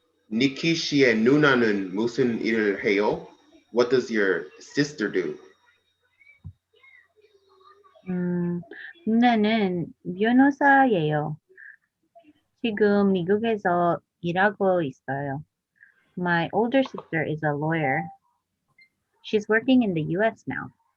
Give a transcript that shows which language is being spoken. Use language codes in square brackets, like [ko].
[ko] 니키 씨의 누나는 무슨 일을 해요? [en] What does your sister do? [ko] 누나는 변호사예요. 지금 미국에서 일하고 있어요. [en] My older sister is a lawyer. She's working in the US now.